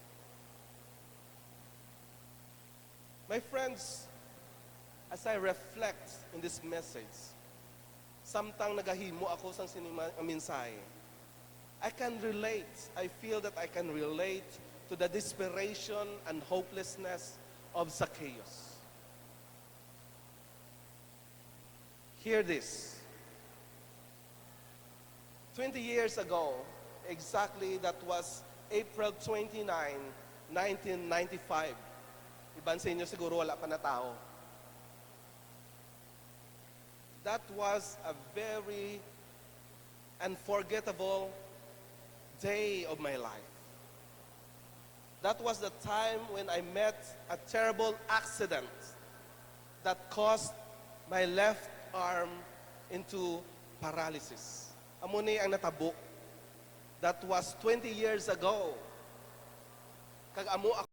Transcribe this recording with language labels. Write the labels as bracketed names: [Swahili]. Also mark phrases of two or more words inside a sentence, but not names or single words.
[English] My friends, as I reflect in this message, [Hiligaynon] samtang nagahimo ako sang mensahe, [English] I can relate. I feel that I can relate to the desperation and hopelessness of Zacchaeus. Hear this. 20 years ago, exactly that was April 29, 1995. [Hiligaynon] Iban sa inyo siguro wala pa na tao. [English] That was a very unforgettable day of my life. That was the time when I met a terrible accident that caused my left arm into paralysis. [Hiligaynon] Amo ni ang natabo. [English] That was 20 years ago. [Hiligaynon] Kag amo